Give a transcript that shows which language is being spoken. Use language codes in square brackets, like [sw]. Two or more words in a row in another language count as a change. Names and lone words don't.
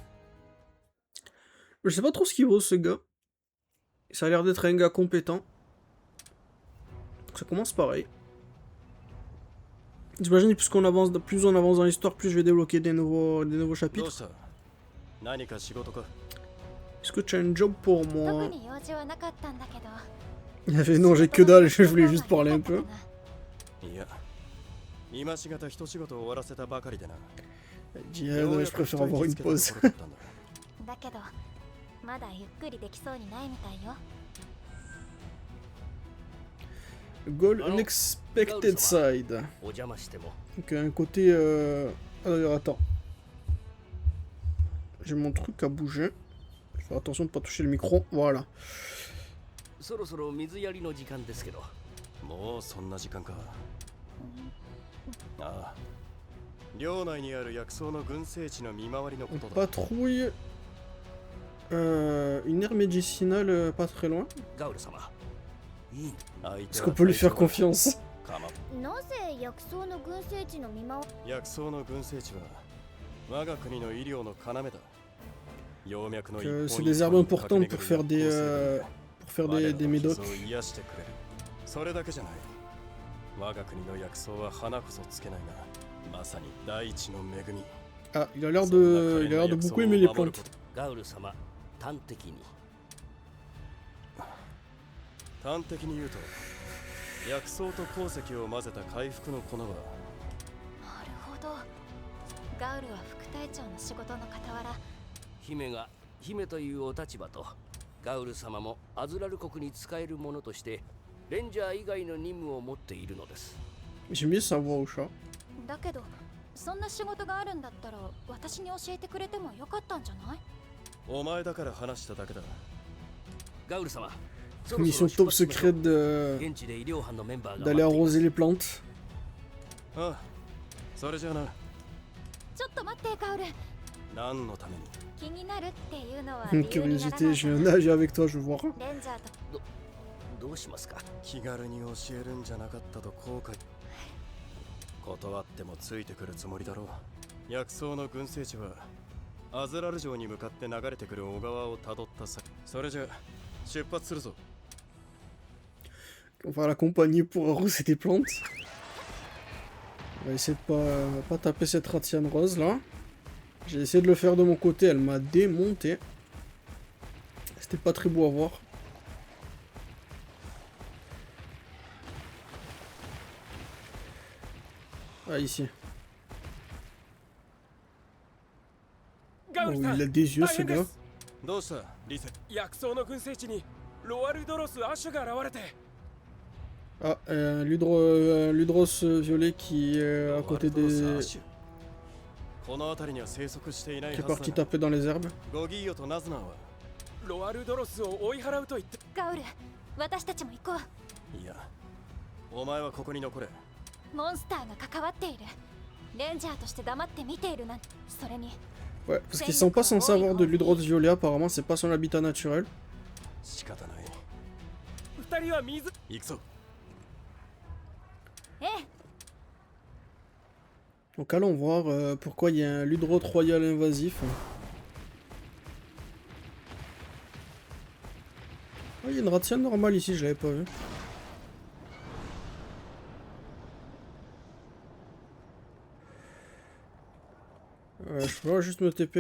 [fr] Je sais pas trop ce qu'il vaut ce gars. Ça a l'air d'être un gars compétent. Ça commence pareil. J'imagine plus on avance dans l'histoire, plus je vais débloquer des nouveaux chapitres. Est-ce que tu as un job pour moi? [ja] 特に用事はなかったんだけど。 [fr] Il avait non, j'ai que dalle, je voulais juste parler un peu. [ja] いや、今しがた一仕事を終わらせたばかりでな。 [fr] Il dit, je préfère avoir une pause. [ja] だけどまだゆっくりできそうにないみたいよ。 [en] Goal unexpected side. [ja] お邪魔しても [fr] Donc un côté... Ah d'ailleurs, attends. J'ai mon truc à bouger. Faire attention de ne pas toucher le micro. Voilà. [ja] そろそろ水やりの時間ですけど。もうそんな時間か。ああ。領内にある薬草の群生地の見回りのことだ。 [fr] Patrouille. Une aire médicinale pas très loin. [ja] ガウル様。いい。 [fr] Est-ce qu'on peut lui faire confiance? [ja] なぜ薬草の群生地の見回り。薬草の群生地は我が国の医療の要だ。 [fr] C'est des herbes importantes pour faire des médocs. [ja] それだけじゃない。我が国の薬草は花こそつけないが、まさに大地の恵み。 [fr] Ah, il a l'air de beaucoup aimer les plantes. [ja] ガウル様、端的に。端的に言うと、薬草と鉱石を混ぜた回復の粉は。なるほど。ガウルは副隊長の仕事の傍ら。姫が姫というお立場とガウル様もアズラル国に使えるものとしてレンジャー以外の任務を持っているのです。 [fr] J'ai mis sa voix au chat. [ja] だけどそんな仕事があるんだったら私に教えてくれてもよかったんじゃない？お前だから話しただけだ。ガウル様、 [fr] Mission top secrète d'aller arroser les plantes. [ja] ああ、それじゃあな。ちょっと待ってガウル。何のために？気になるっていうのは [fr] Curiosité, je viens nager avec toi, je veux voir. [ja] レンジャーとどうしますか？気軽に教えるんじゃなかったと後悔。断ってもついてくるつもりだろう。薬草の群生地はアズラル城に向かって流れてくる小川をたどった先。それじゃ出発するぞ。 [fr] On va l'accompagner pour arroser des plantes. On va essayer de pas taper cette ratiane rose là. J'ai essayé de le faire de mon côté, elle m'a démonté. C'était pas très beau à voir. Ah, ici. [ja] ガウル Oh, さん [fr] il a des yeux, [ja] 大 [fr] ce [ja] 変で [fr] gars. [ja] すどうしたリセ？薬草の群生地にロワルドロス・アッシュが現れて [fr] Ah, Ludros violet qui est à côté [ja] ワルドロスアッ [fr] des... [ja] シュこの辺りには生息していない [fr] qui est [ja] はず [fr] parti [ja] だ。 [fr] taper dans les herbes. [ja] ゴギーヨとナズナーはロワルドロスを追い払うと言ってガウル、私たちも行こう。いや、お前はここに残れ。モンスターが関わっている。レンジャーとして黙って見ているなんて。それに [fr] Ouais, parce qu'ils sont pas censés avoir de Ludros violet, apparemment, c'est pas son habitat naturel. [ja] 仕方ない。二人は水行くぞ。ええ、 [fr] Donc allons voir pourquoi il y a un Ludros royal invasif. Ah, il y a une ratienne normale ici, je l'avais pas vu. Je peux juste me TP.